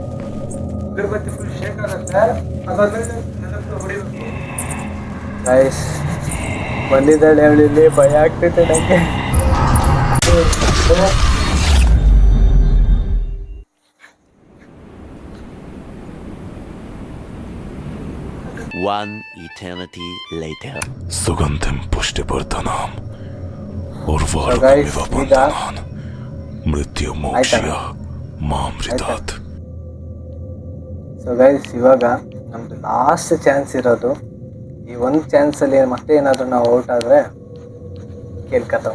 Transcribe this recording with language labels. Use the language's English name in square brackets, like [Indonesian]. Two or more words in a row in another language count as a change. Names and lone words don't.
[Kannada] ಗೈಸ್ ಬಂದಿದ್ದಾಳೆ ಅವಳಿಲ್ಲಿ. ಭಯ ಆಗ್ತೈತೆ ನನಗೆ. [English] 1 eternity later. [Sanskrit] सुगंधिम पुष्टिवर्धनम guys, उर्वारुकमिव मृत्यु मोक्ष्य मामृतात्. [English] so guys [Kannada] ಇವಾಗ ನಮ್ದು [English] last chance [Kannada] ಇರೋದು. ಈ ಒಂದು ಚಾನ್ಸಲ್ಲಿ ಮತ್ತೆ ಏನಾದರೂ ನಾವು ಔಟ್ ಆದರೆ ಕೇಳ್ಕತ್ತವ.